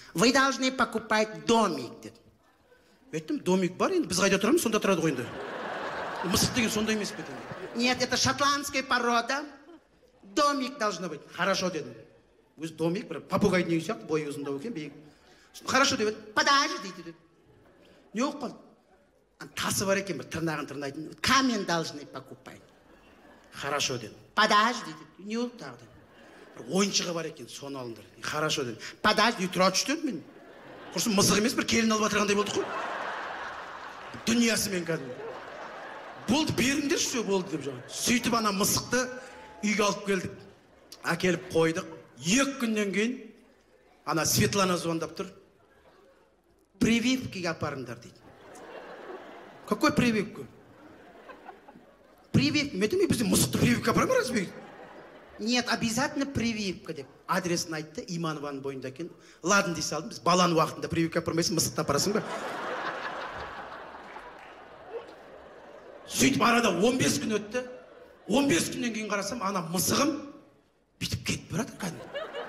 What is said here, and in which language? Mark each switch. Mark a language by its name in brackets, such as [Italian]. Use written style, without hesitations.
[Russian] Вы должны покупать домик [Kazakh] деді. Айттым, домик бар енді, біз қайда тұрамыз, сонда тұрады ғой енді. Мысық деген сонда емес пе? [Russian] Нет, это шотландская порода. Домик должно быть. Хорошо [Kazakh] дедім. Өзі домик, бір попугайдың үйі сияқты, бойы ұзындау екен, биік. [Russian] Хорошо [Kazakh] деді. [Russian] Подождите [Kazakh] деді. Не оқып қалды? Тасы бар екен, бір тырнағын тырнайтын. [Russian] Камень должны покупать. Хорошо [Kazakh] деді. [Russian] Подождите [Kazakh] деді. Не ол тағы деді. Бір ойыншығы бар екен, соны алыңдар. [Russian] Хорошо [Kazakh] деді. [Russian] Подожди, [Kazakh] тұра түшті деді мен. Құрсын мысық емес, бір келін алып атырғандай болдық қой. Дүниясымен кәдімгі. Болды, беріңдер [Russian] все [Kazakh] болды деп жаңа. Сөйтіп ана мысықты үйге алып келдік. Әкеліп қойдық. 2 күннен кейін ана Светлана звондап тұр. Прививкіге апарыңдар дейді. [Russian] Какой прививку? Прививка? [Kazakh] Мен бізде мысықты прививка апарам ба [Russian] разве? Нет, обязательно прививка [Kazakh] деп. Адресін айтты, Иманованың бойында екен. [Russian] Ладно [Kazakh] дей салдым, біз баланы уақытында прививка апармайсың, мысықты апарасың ба? Сөйтіп арада 15 күн өтті. 15 күннен кейін қарасам, ана мысығым бүйтіп кетіп барады кәдімгі.